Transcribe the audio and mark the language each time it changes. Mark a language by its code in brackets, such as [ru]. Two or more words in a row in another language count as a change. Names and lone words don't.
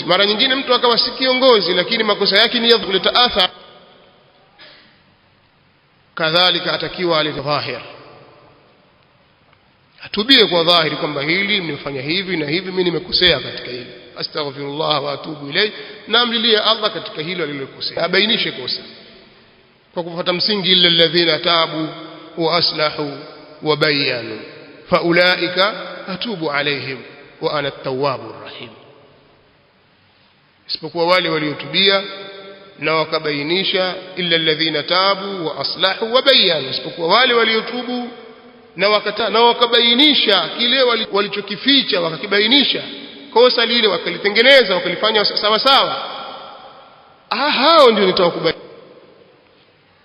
[sw] Mara nyingine mtu akawa si kiongozi lakini makosa yake ni ya kuleta athari, kadhalika atakiwa alete dhahir, atubie kwa dhahiri kwamba hili nimefanya hivi na hivi, mimi nimekosea katika hili, [ar] أستغفر الله وأتوب إليه, [sw] na amlilie Allah katika hilo alilokosea, abainishe kosa kwa kufuata msingi [ar] إلا الذين تابوا وأصلحوا وبينوا فأولئك أتوب عليهم وأنا التواب الرحيم. [sw] Isipokuwa wale waliotubia na wakabainisha, [ar] إلا الذين تابوا وأصلحوا وبينوا, [sw] isipokuwa wale waliotubu na wakabainisha kile walichokificha, wakakibainisha kosa lile, wakalitengeneza, wakalifanya sawa sawa, hao ndio nitawakubali.